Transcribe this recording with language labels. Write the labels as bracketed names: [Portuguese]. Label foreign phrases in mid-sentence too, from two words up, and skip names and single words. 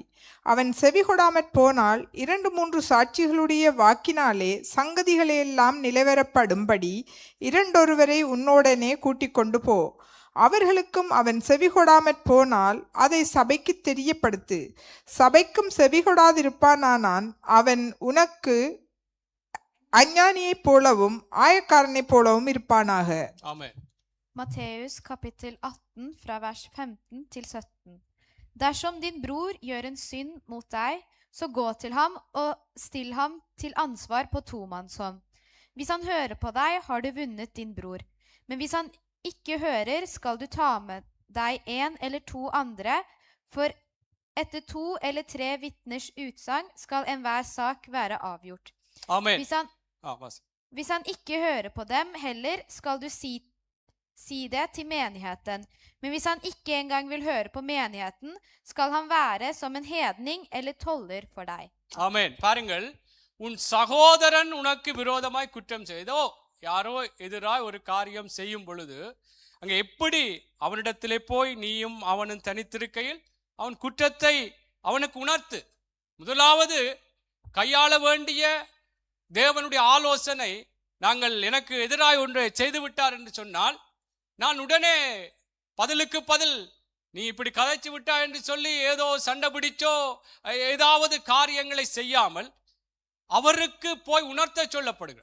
[Tamil] அவன் செவி கொடாமற் போனால் 2-3 சாட்சிகளுடைய வாக்கினாலே சங்கதிகளையெல்லாம் நிலைவரப்படும்படி 2 உன்னோடனே கூட்டிக் கொண்டு போ. அவர்களுக்கும் அவன் செவி கொடாமற் போனால் அதை சபைக்கு தெரியப்படுத்து. சபைக்கும் செவி கொடாதிருப்பானான் அவன் உனக்கு அஞ்ஞானியைப் போலவும் ஆயக்காரனைப் போலவும் இருப்பானாக. ஆமென். [Norwegian] Matteus kapittel 18 fra vers 15-17. Dersom din bror gjør en synd mot deg, så gå til ham og still ham til ansvar på tomannshånd. Hvis han hører på deg, har du vunnet din bror. Men hvis han ikke hører, skal du ta med deg 1 eller 2 andre, for etter 2 eller 3 vitners utsagn skal enhver sak være avgjort. Amen. Hvis han Hvis han ikke hører på dem heller, skal du si det til menigheten. Men hvis han ikke engang vil høre på menigheten, skal han være som en hedning eller toller for deg. [Tamil] ஆமென். பாருங்கள், உன் சகோதரன் உனக்கு விரோதமாய் குற்றம் செய்தோ, யாரோ எதிராய் ஒரு காரியம் செய்யும் பொழுது அங்கே எப்படி அவனிடத்திலே போய் நீயும் அவனும் தனித்திருக்கையில் அவன் குற்றத்தை அவனுக்கு உணர்த்து. முதலாவது கையாள வேண்டிய தேவனுடைய ஆலோசனை, நாங்கள் எனக்கு எதிராய் ஒன்றை செய்து விட்டார் என்று சொன்னால் நான் உடனே பதிலுக்கு பதில் நீ இப்படி கதைச்சு விட்டா என்று சொல்லி ஏதோ சண்டை பிடிச்சோ ஏதாவது காரியங்களை செய்யாமல் அவருக்கு போய் உணர்த்த சொல்லப்படுகிறது.